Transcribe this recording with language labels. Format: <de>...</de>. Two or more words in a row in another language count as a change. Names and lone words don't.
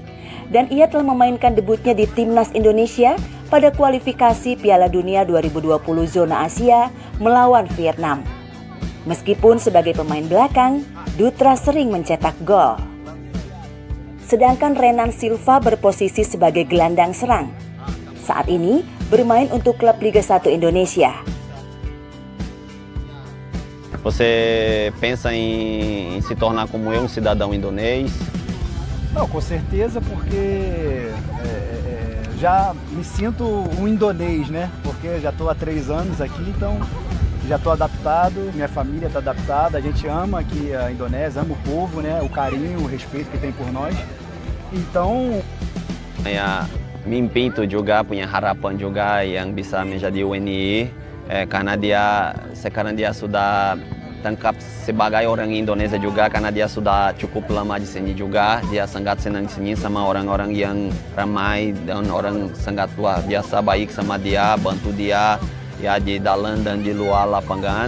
<id>Dan ia telah memainkan debutnya di Timnas Indonesia pada kualifikasi Piala Dunia 2020 zona Asia melawan Vietnam. Meskipun sebagai pemain belakang, Dutra sering mencetak gol. Sedangkan Renan Silva berposisi sebagai gelandang serang. Saat ini bermain untuk klub Liga 1 Indonesia.</id> <pt>Você pensa em se tornar como eu, um cidadão indonês? Não, com certeza, porque já me sinto um indonês, né? Porque já estou há 3 anos aqui, então já estou adaptado, minha família está adaptada, a gente ama aqui a Indonésia, ama o povo, né? O carinho, o respeito que tem por nós. Então,</pt> <id>mimpi itu juga, punya harapan juga yang bisa menjadi WNI, karena dia sekarang dia sudah tangkap sebagai orang Indonesia juga karena dia sudah cukup lama di sini juga. Dia sangat senang di sini sama orang-orang yang ramai dan orang sangat luar biasa baik sama dia, bantu dia ya di dalam dan di luar lapangan.</id>